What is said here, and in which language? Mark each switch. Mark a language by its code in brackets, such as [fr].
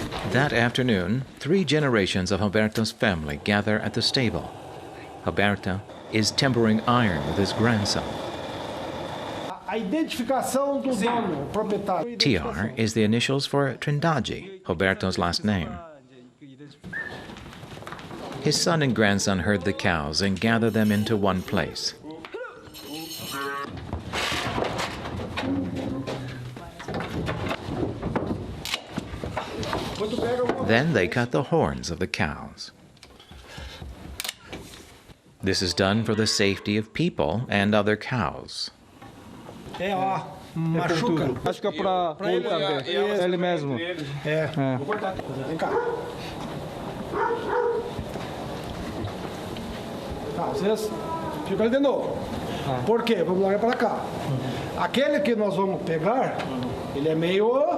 [en] That afternoon, 3 generations of Roberto's family gather at the stable. Roberto is tempering iron with his grandson. [pt] A identificação do dono, proprietário. [en] TR is the initials for Trindade, Roberto's last name. His son and grandson herd the cows and gather them into one place. Then they cut the horns of the cows. This is done for the safety of people and other cows. [pt] Machuca. Machuca para ele também. Ele mesmo. Vem cá. Tá, vocês ficam ali de novo. Por quê? Vamos olhar para cá. Aquele que nós vamos pegar, ele é meio...